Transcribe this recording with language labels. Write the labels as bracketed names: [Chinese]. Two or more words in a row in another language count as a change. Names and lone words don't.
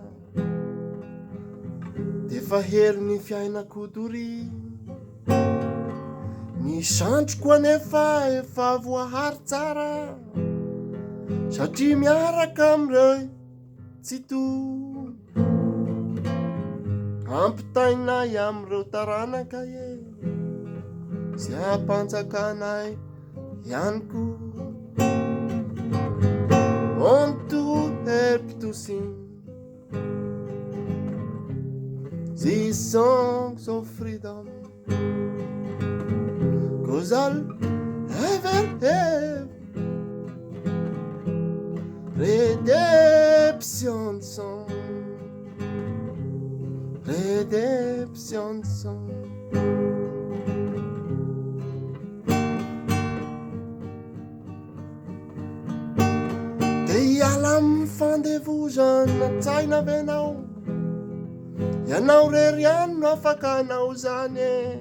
[Malagasy] de fa heri ny fiainakodory ny sandroko anefa efa voahary tsara satria miaraka amin'ireo tsy to ampitainay amin'ireo taranaka zay ampanjakanay ihany ko [English] on to help to sing these songs of freedom, 'cause I'll ever have redemption song, redemption song. [Malagasy] De hiala amin'ny fandevozana tsaina venao, ianao rery ihany no afaka anao zany